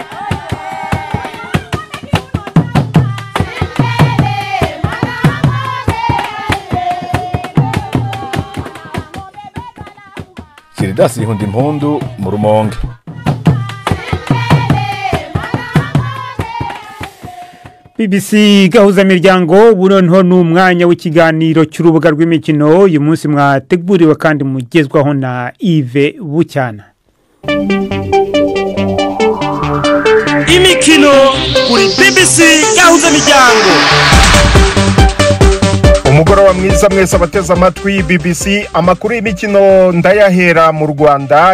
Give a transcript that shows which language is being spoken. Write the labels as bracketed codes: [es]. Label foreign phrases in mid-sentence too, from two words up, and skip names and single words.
[rn] Judas Yehundi Mpundu mu Rumonge. BBC Gahuza Miryango buronho n'umwanya w'ikiganiro cy'urubuga rw'imikino uyu munsi mwateguriwe kandi mugezwaho na Yves Bucyana. Imikino kuri BBC Gahuza Miryango. umugoroba mwiza mwese abateze amatwi BBC. Amakuru y'imikino ndayahera mu Rwanda.